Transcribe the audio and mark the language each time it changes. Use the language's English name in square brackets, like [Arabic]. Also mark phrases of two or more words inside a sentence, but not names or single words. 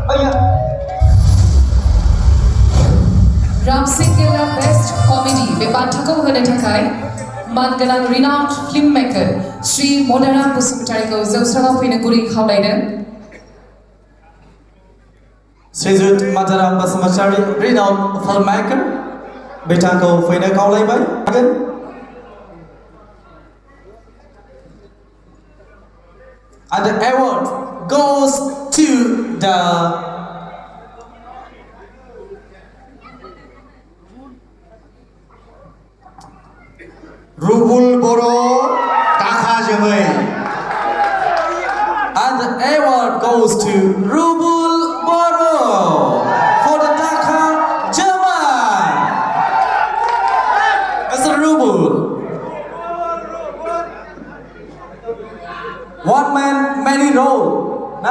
[Bodo] राम सिंघella [English] best comedy [Bodo] बे बान्थाखौ होनो थाखाय मानगोनां [English] renowned film maker [Bodo] श्री मदाराम बसुमतारीखौ जौस्राङाव फैनो गुरै खावलायदों। श्रीजुत मदाराम बसुमतारी [English] renowned film maker [Bodo] बिथांखौ फैनो खावलायबाय। [English] And the award goes to the [Bodo] रुबुल बर' दाखा जोमै। [English] And the award goes to Rubul Boro for the Dhaka Jamai. Mr. Rubul. One man, many role. Nah?